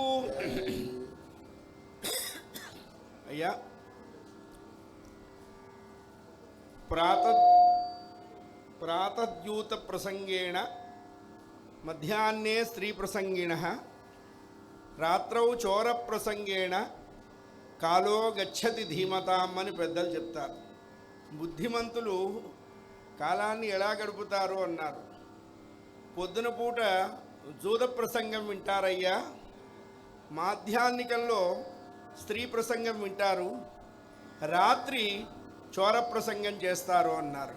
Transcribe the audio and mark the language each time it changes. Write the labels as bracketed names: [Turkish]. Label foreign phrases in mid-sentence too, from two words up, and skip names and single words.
[Sanskrit] अय्या प्रातद्यूत प्रसंगेण मध्याह्ने स्त्री प्रसंगिणः रात्रौ चोर प्रसंगेण कालो गच्छति धीमताम् [Telugu] అని పెద్దలు చెప్తారు. బుద్ధిమంతులు కాలాన్ని ఎలా గడుపుతారు అన్నారు. పొద్దున పూట జూద ప్రసంగం వింటారయ్యా, మాధ్యాహ్నికంలో స్త్రీ ప్రసంగం వింటారు, రాత్రి చోర ప్రసంగం చేస్తారు అన్నారు.